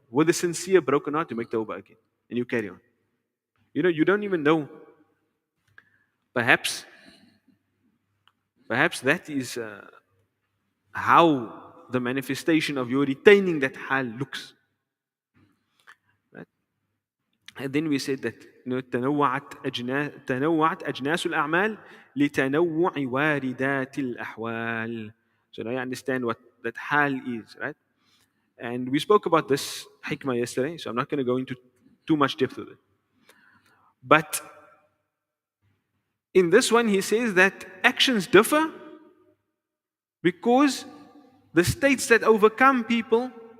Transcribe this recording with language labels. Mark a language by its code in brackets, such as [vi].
[en] With a sincere broken heart, you make tawbah again. And you carry on. You don't even know. Perhaps that is how the manifestation of your retaining that hal looks. Right? And then we said that [ar] تنوعت أجناس الأعمال لتنوع واردات الأحوال. [en] So now you understand what that hal is, right? And we spoke about this hikmah yesterday, so I'm not going to go into too much depth with it. But in this one, he says that actions differ because the states that overcome people